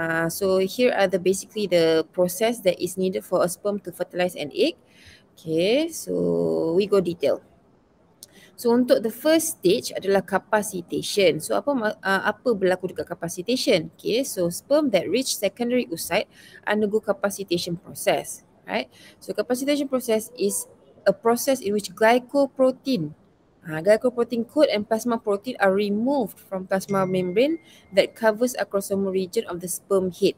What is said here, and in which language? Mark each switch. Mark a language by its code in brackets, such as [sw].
[en] So here are basically the process that is needed for a sperm to fertilize an egg. Okay, so we go detail. So [ms] untuk [en] the first stage [ms] adalah [en] capacitation. [ms] So apa berlaku dekat capacitation? [en] Okay, so sperm that reach secondary oocyte undergo capacitation process, right? So capacitation process is a process in which glycoprotein coat and plasma protein are removed from plasma membrane that covers acrosomal region of the sperm head.